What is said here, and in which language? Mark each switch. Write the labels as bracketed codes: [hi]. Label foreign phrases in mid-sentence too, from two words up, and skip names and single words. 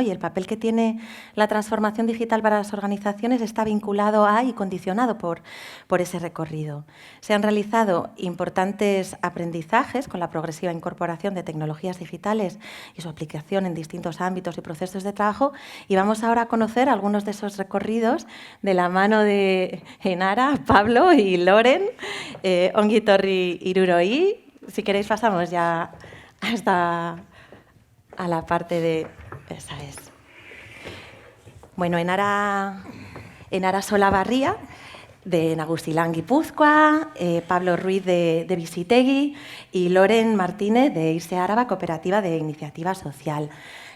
[es] Y el papel que tiene la transformación digital para las organizaciones está vinculado a y condicionado por ese recorrido. Se han realizado importantes aprendizajes con la progresiva incorporación de tecnologías digitales y su aplicación en distintos ámbitos y procesos de trabajo, y vamos ahora a conocer algunos de esos recorridos de la mano de Enara, Pablo y Loren. [eu] Ongi etorri hiruroi. [es] Si queréis pasamos ya hasta a la parte de... Esa es. Bueno, Enara Solabarria, de Nagustilán, Guipúzcoa, Pablo Ruiz de Visitegui y Loren Martínez de Irse Áraba, Cooperativa de Iniciativa Social.